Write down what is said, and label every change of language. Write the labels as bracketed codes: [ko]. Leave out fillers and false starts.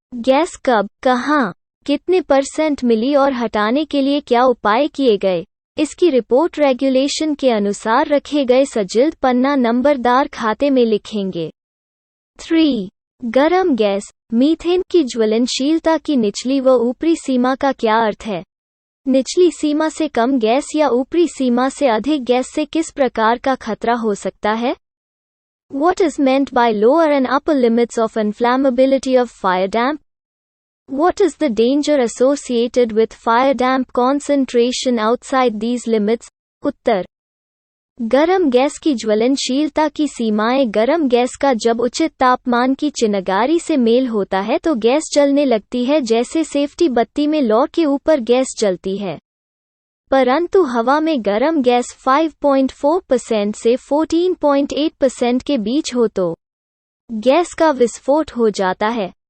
[hi] Gas कब, कहां, कितने % मिली और हटाने के लिए क्या उपाय किए गए, इसकी रिपोर्ट रेगुलेशन के अनुसार रखे गए सजिल्ड पन्ना नंबरदार खाते में लिखेंगे। 3. गरम गैस, मीथेन की ज्वलनशीलता की निचली व ऊपरी सीमा का क्या अर्थ है? निचली सीमा से कम गैस या ऊपरी सीमा से अधिक गैस से किस प्रकार का खतरा हो सकता है? [en] What is meant by lower and upper limits of inflammability of fire damp? What is the danger associated with fire damp concentration outside these limits? [hi] उत्तर, गरम गैस की ज्वलनशीलता की सीमाएं गरम गैस का जब उचित तापमान की चिनगारी से मेल होता है तो गैस जलने लगती है, जैसे सेफ्टी बत्ती में लौ के ऊपर गैस जलती है, परंतु हवा में गरम गैस 5.4% से 14.8% के बीच हो तो गैस का विस्फोट हो जाता है।